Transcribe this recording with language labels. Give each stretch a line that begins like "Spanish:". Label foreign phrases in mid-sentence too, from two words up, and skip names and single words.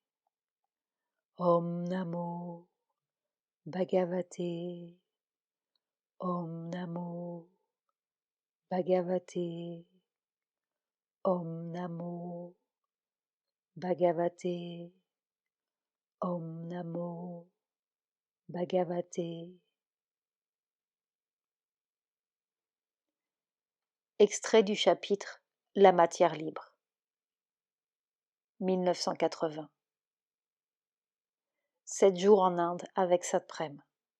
Sanskrit: Om Namo Bhagavate, Om Namo Bhagavate, Om Namo Bhagavate, Om Namo Bhagavate.
French: Extrait du chapitre La matière libre, 1980. 7 jours en Inde avec Satprem.